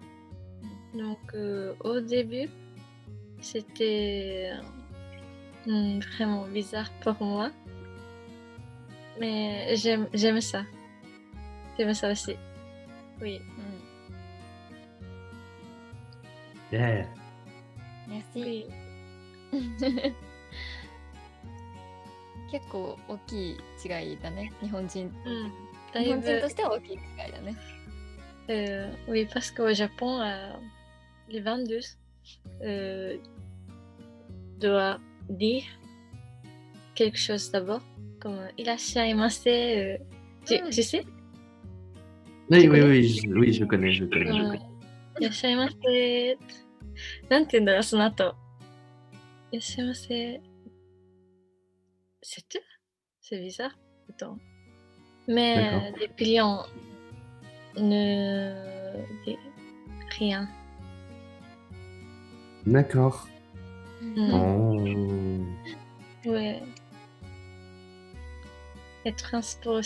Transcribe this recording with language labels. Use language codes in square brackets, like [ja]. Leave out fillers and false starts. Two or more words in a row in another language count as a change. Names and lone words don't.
[fr] Donc, au début, c'était vraiment bizarre pour moi. Mais j'aime ça. J'aime ça aussi. Oui. Yeah. Merci. [ja] 結構大きい違いだね。日本人としては大きい違いだね。 [fr] Oui, parce qu'au Japon, les vendeuses doivent dire quelque chose d'abord, comme irashaimase. Tu sais? Oui, je connais. [ja] いらっしゃいませ。なんて言うんだろう、その後。 [fr] いらっしゃいませ。C'est tout? C'est bizarre. Attends. Mais les clients ne disent rien. D'accord. Oh. Ouais. Les transports aussi.